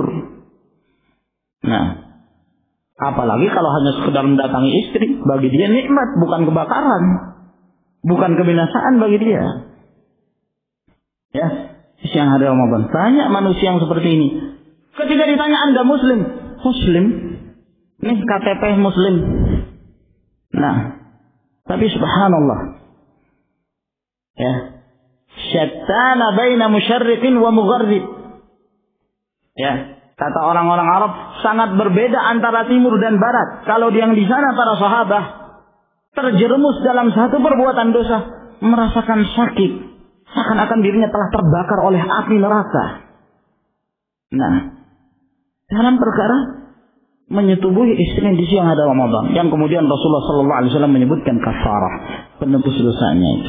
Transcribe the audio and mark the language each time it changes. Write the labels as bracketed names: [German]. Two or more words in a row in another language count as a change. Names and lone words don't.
[Indonesian] Nah, apalagi kalau hanya sekedar mendatangi istri, bagi dia nikmat, bukan kebakaran, bukan kebinasaan bagi dia. Ya, siang hari Ramadan, banyak manusia yang seperti ini. Ketika ditanya Anda Muslim, Muslim. Ini KTP Muslim. Nah, tapi subhanallah. Ya. [Arabic] شتان بين مشرق ومغرب. [Indonesian] Ya, kata orang-orang Arab sangat berbeda antara timur dan barat. Kalau yang di sana para sahabat terjerumus dalam satu perbuatan dosa, merasakan sakit, seakan-akan dirinya telah terbakar oleh api neraka. Nah, dalam perkara menyetubuhi istrinya di siang hari Ramadan, yang kemudian Rasulullah SAW menyebutkan kafarah, penebus dosanya itu.